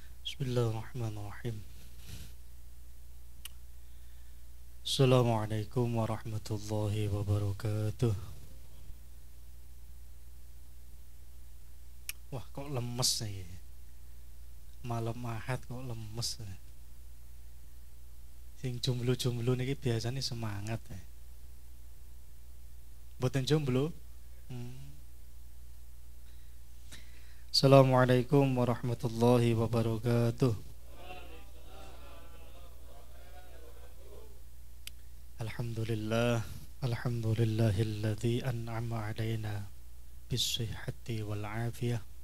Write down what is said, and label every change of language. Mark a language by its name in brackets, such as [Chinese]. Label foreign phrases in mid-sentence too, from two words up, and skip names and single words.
[Arabic] بسم الله الرحمن الرحيم السلام عليكم ورحمة الله وبركاته. [Indonesian] Wah, kok lemes nih. Malam Ahad kok lemes. [Javanese] Sing jomblo-jomblo niki biasanya semangat ya. Mboten jomblo? Hmm. [Arabic] السلام عليكم ورحمة الله وبركاته. Alhamdulillah. الحمد لله الذي أنعم علينا بالصحة والعافية.